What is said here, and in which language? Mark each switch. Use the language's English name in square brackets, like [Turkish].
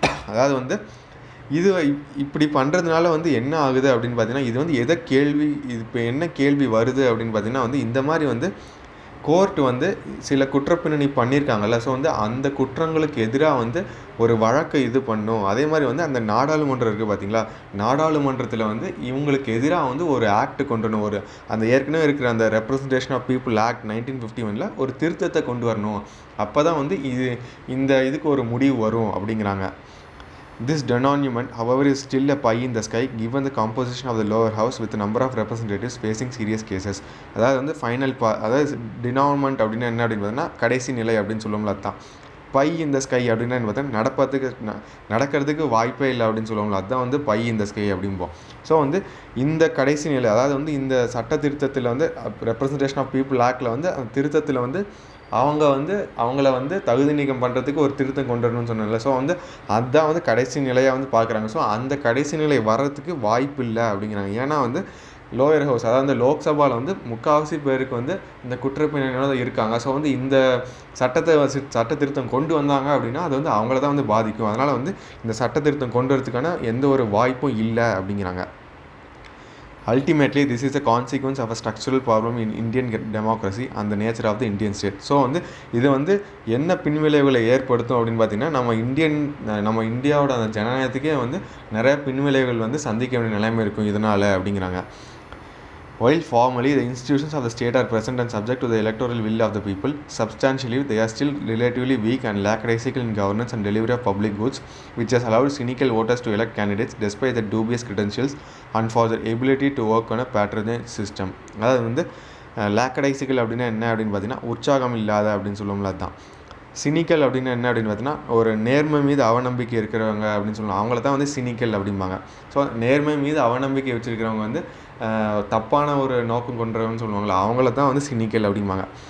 [Tamil] அதாவது வந்து இது இப்படி பண்ணுறதுனால வந்து என்ன ஆகுது அப்படின்னு பார்த்தீங்கன்னா இது வந்து இப்போ என்ன கேள்வி வருது அப்படின்னு பார்த்தீங்கன்னா வந்து இந்த மாதிரி வந்து கோர்ட் வந்து சில குற்றப்பின்னணி பண்ணியிருக்காங்கல்ல, ஸோ வந்து அந்த குற்றங்களுக்கு எதிராக வந்து ஒரு வழக்கை இது பண்ணும். அதே மாதிரி வந்து அந்த நாடாளுமன்றம் இருக்குது பார்த்தீங்களா, நாடாளுமன்றத்தில் வந்து இவங்களுக்கு எதிராக வந்து ஒரு ஆக்ட் கொண்டு வரணும். ஒரு அந்த ஏற்கனவே இருக்கிற அந்த ரெப்ரசன்டேஷன் ஆஃப் பீப்புள் ஆக்ட் 1951 ஒரு திருத்தத்தை கொண்டு வரணும். அப்போ தான் வந்து இதுக்கு ஒரு முடிவு வரும் அப்படிங்கிறாங்க. [English] This denouement, however, is still a pie in the sky given the composition of the lower house with a number of representatives facing serious cases. [Tamil] அதாவது வந்து அதாவது denouement அப்படின்னா என்ன அப்படின்னு பார்த்தீங்கன்னா கடைசி நிலை அப்படின்னு சொல்லுவோம்ல, அதுதான். பை இந்த ஸ்கை அப்படின்னா என்ன பார்த்தா நடக்கிறதுக்கு வாய்ப்பே இல்லை அப்படின்னு சொல்லுவோம்ல, அதுதான் வந்து பை இந்த ஸ்கை அப்படிம்போம். ஸோ வந்து இந்த கடைசி நிலை, அதாவது வந்து இந்த சட்ட திருத்தத்தில் வந்து ரெப்ரசன்டேஷன் ஆஃப் பீப்புள் ஆக்டில் வந்து அந்த திருத்தத்தில் வந்து அவங்கள வந்து தகுதி நீக்கம் பண்ணுறதுக்கு ஒரு திருத்தம் கொண்டு வரணும்னு சொன்னால, ஸோ வந்து அதுதான் வந்து கடைசி நிலையாக வந்து பார்க்குறாங்க. ஸோ அந்த கடைசி நிலை வர்றதுக்கு வாய்ப்பு இல்லை அப்படிங்கிறாங்க. ஏன்னா வந்து லோயர் ஹவுஸ், அதாவது அந்த லோக்சபாவில் வந்து முக்கால்வாசி பேருக்கு வந்து இந்த குற்றப்பின்னணியோட தான் இருக்காங்க. ஸோ வந்து இந்த சட்ட திருத்தம் கொண்டு வந்தாங்க அப்படின்னா அது வந்து அவங்கள தான் வந்து பாதிக்கும். அதனால் வந்து இந்த சட்ட திருத்தம் கொண்டு வரதுக்கான எந்த ஒரு வாய்ப்பும் இல்லை அப்படிங்கிறாங்க. [English] Ultimately, this is a consequence of a structural problem in Indian democracy and the nature of the Indian state. [Tamil] So வந்து இது வந்து என்ன பின்விளைவுகளை ஏற்படுத்தும் அப்படின்னு பார்த்தீங்கன்னா நம்ம இந்தியாவோட அந்த ஜனநாயகத்துக்கே வந்து நிறைய பின்விளைவுகள் வந்து சந்திக்க வேண்டிய நிலைமை இருக்கும் இதனால் அப்படிங்கிறாங்க. [English] While formally the institutions of the state are present and subject to the electoral will of the people, substantially they are still relatively weak and lackadaisical in governance and delivery of public goods, which has allowed cynical voters to elect candidates despite their dubious credentials and for their ability to work on a patronage system. [Tamil] அதாவது வந்து லேக்கடைசிக்கல் அப்படின்னா என்ன அப்படின்னு பார்த்தீங்கன்னா உற்சாகம் இல்லாத அப்படின்னு சொல்லுவோம்ல, அதுதான். சினிக்கல் அப்படின்னா என்ன அப்படின்னு பார்த்தீங்கன்னா ஒரு நேர்மை மீது அவநம்பிக்கை இருக்கிறவங்க அப்படின்னு சொல்லுவாங்க, அவங்கள தான் வந்து சினிக்கல் அப்படிம்பாங்க. ஸோ நேர்மை மீது அவநம்பிக்கை வச்சுருக்கிறவங்க வந்து தப்பான ஒரு நோக்கம் கொண்டவங்கன்னு சொல்லுவாங்களா, அவங்கள தான் வந்து சினிக்கல் அப்படிம்பாங்க.